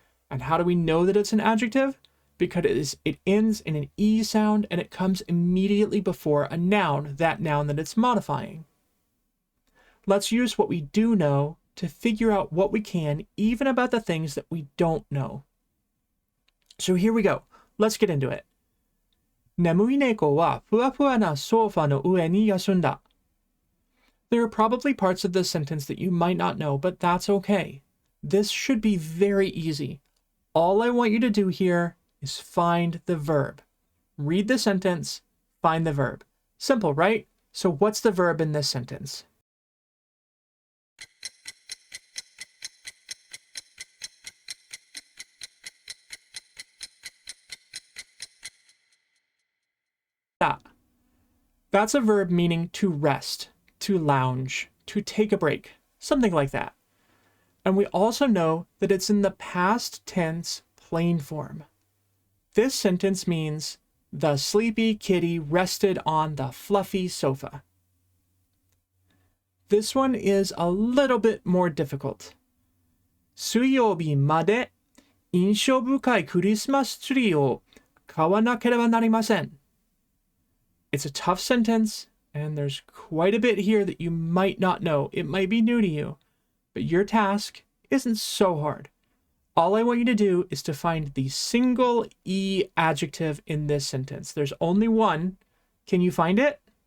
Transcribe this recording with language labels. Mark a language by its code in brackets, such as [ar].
[en] And how do we know that it's an adjective? Because it ends in an E sound and it comes immediately before a noun, that noun that it's modifying. Let's use what we do know to figure out what we can, even about the things that we don't know. So here we go. Let's get into it. [ja] 眠い猫はふわふわなソファの上に休んだ. [en] There are probably parts of this sentence that you might not know, but that's okay. This should be very easy. All I want you to do here is find the verb. Read the sentence, find the verb. Simple, right? So what's the verb in this sentence? That's a verb meaning to rest, to lounge, to take a break, something like that. And we also know that it's in the past tense plain form. This sentence means the sleepy kitty rested on the fluffy sofa. This one is a little bit more difficult. [ja] 水曜日まで印象深いクリスマスツリーを買わなければなりません. [en] It's a tough sentence, and there's quite a bit here that you might not know. It might be new to you, but your task isn't so hard. All I want you to do is to find the single E adjective in this sentence. There's only one. Can you find it?